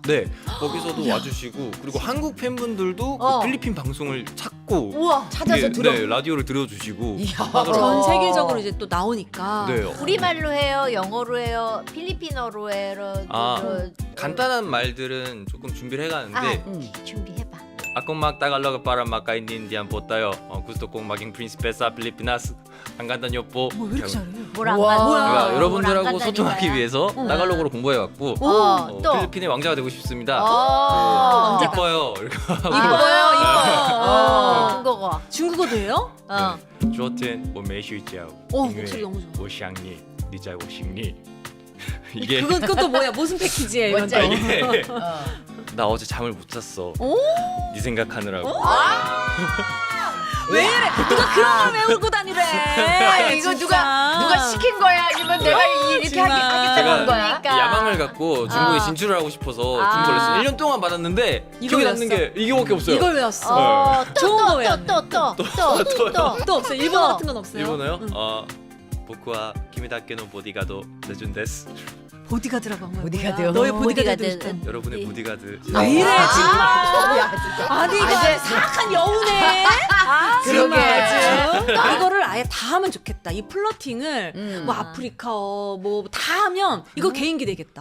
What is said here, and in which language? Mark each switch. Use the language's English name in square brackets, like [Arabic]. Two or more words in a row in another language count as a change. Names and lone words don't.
[Korean] 네, 거기서도 와주시고 그리고 한국 팬분들도 어. 그 필리핀 방송을 찾고 우와. 찾아서 이게, 들어. 네, 라디오를 들어주시고 이야. 하더라고요. 전 세계적으로 이제 또 나오니까. 네, 우리말로 해요, 영어로 해요, 필리핀어로 해요. 아, 간단한 말들은 조금 준비를 해가는데 준비해봐. [Filipino] Ako magtagalog para makaintindihan po tayo. Gusto kong maging prinsesa Pilipinas. Ang ganda niyo po. [Korean] 뭐 왜 이렇게 잘해? 뭘 안 우와. 간다. 뭐야. 제가 뭘 여러분들하고 안 간다니까요? 소통하기 위해서 따갈로그로 공부해왔고 또. 필리핀의 왕자가 되고 싶습니다. 어. 이뻐요. 이렇게 하고 이뻐요, 이뻐요. 중국어. 중국어도 해요? 어. [Chinese] 昨天我没睡觉 [Korean] 목소리 너무 좋아. [Chinese] 我想你你在我心里 이게 [Korean] 그것도 뭐야? 무슨 패키지예요? 이건 뭔지 또? 이게 나 어제 잠을 못 잤어. 네 생각하느라고. 왜 이래? 누가 그런 걸 외우고 다니래? 아니, 이거 누가 시킨 거야? 아니면 내가 이렇게 정말. 하겠다고 한 거야? 그러니까. 야망을 갖고 중국에 진출을 하고 싶어서 중국 레슨 1년 동안 받았는데 기억에 남는 게 이거밖에 없어요. 이걸 외웠어. 어, 좋은 거 외웠네. 또. 또 없어요? 일본어 같은 건 없어요? 일본어요? 응. [Japanese] 僕は君だけのボディガードレジュンです. [Korean] 보디가드라고 한 거야. 보디가드요? 뭐야? 너의 보디가드 보디가드. 되고 싶다. 여러분의 보디가드. 왜 이래 아, 정말? 야, 진짜. 아니 이거 아주 사악한 여우네. 그러게. 정말. 이거를 아예 다 하면 좋겠다. 이 플러팅을 뭐 아프리카 뭐 다 하면 이거 개인기 되겠다.